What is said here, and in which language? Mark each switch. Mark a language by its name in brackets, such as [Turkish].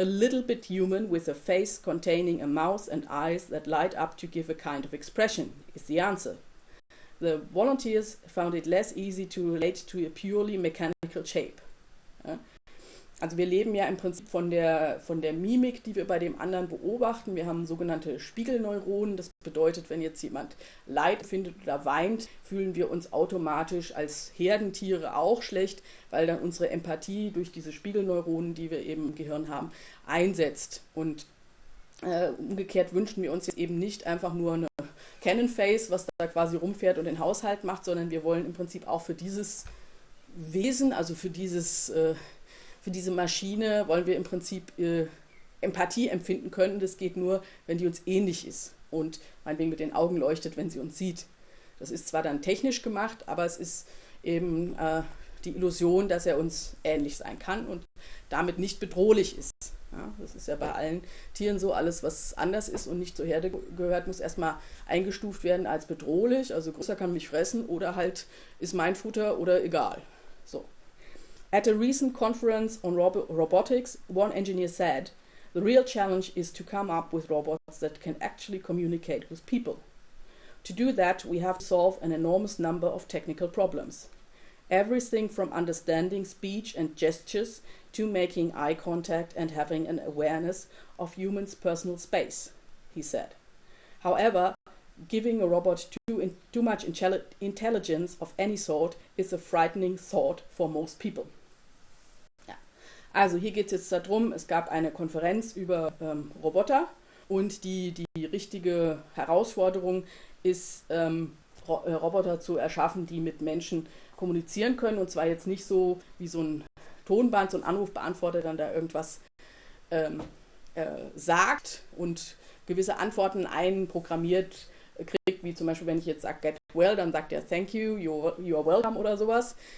[English] A little bit human with a face containing a mouth and eyes that light up to give a kind of expression is the answer. The volunteers found it less easy to relate to a purely mechanical shape. [German] Ja? Also wir leben ja im Prinzip von der Mimik, die wir bei dem anderen beobachten. Wir haben sogenannte Spiegelneuronen. Das bedeutet, wenn jetzt jemand Leid empfindet oder weint, fühlen wir uns automatisch als Herdentiere auch schlecht, weil dann unsere Empathie durch diese Spiegelneuronen, die wir eben im Gehirn haben, einsetzt. Und umgekehrt wünschen wir uns jetzt eben nicht einfach nur eine Cannon Face, was da quasi rumfährt und den Haushalt macht, sondern wir wollen im Prinzip auch für dieses Wesen, also für diese Maschine wollen wir im Prinzip Empathie empfinden können. Das geht nur, wenn die uns ähnlich ist und meinetwegen mit den Augen leuchtet, wenn sie uns sieht. Das ist zwar dann technisch gemacht, aber es ist eben die Illusion, dass er uns ähnlich sein kann und damit nicht bedrohlich ist. Ja, das ist ja bei allen Tieren so, alles was anders ist und nicht zur Herde gehört, muss erstmal eingestuft werden als bedrohlich, also größer kann mich fressen oder halt ist mein Futter oder egal. So. [English] At a recent conference on robotics, one engineer said, the real challenge is to come up with robots that can actually communicate with people. To do that, we have to solve an enormous number of technical problems. Everything from understanding speech and gestures to making eye contact and having an awareness of humans' personal space, he said. However, giving a robot too much intelligence of any sort is a frightening thought for most people. [German] Ja. Also hier geht es jetzt darum, es gab eine Konferenz über Roboter und die richtige Herausforderung ist, Roboter zu erschaffen, die mit Menschen kommunizieren können und zwar jetzt nicht so wie so ein Tonband, so ein Anrufbeantworter dann da irgendwas sagt und gewisse Antworten einprogrammiert kriegt, wie zum Beispiel, wenn ich jetzt sage get well, dann sagt er thank you, you are welcome oder sowas.